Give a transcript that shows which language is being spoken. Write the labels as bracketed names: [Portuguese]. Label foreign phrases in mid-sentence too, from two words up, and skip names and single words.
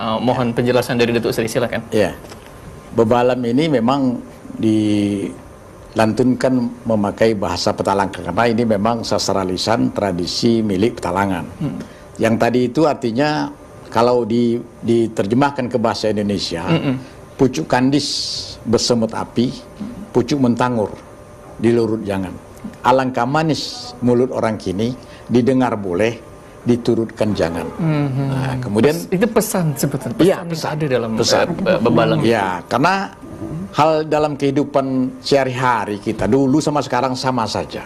[Indonesian] Mohon penjelasan dari Datuk Seri, silakan. Ya, bebalam ini memang dilantunkan memakai bahasa Petalangan karena ini memang sastra lisan tradisi milik Petalangan. Yang tadi itu artinya kalau diterjemahkan ke bahasa Indonesia, pucuk kandis bersemut api, pucuk mentangur dilurut jangan. Alangkah manis mulut orang kini, didengar boleh, diturutkan jangan. Nah, kemudian itu pesan sebetulnya. Pesan ada dalam bebalam. Ya, karena hal dalam kehidupan sehari-hari kita dulu sama sekarang sama saja.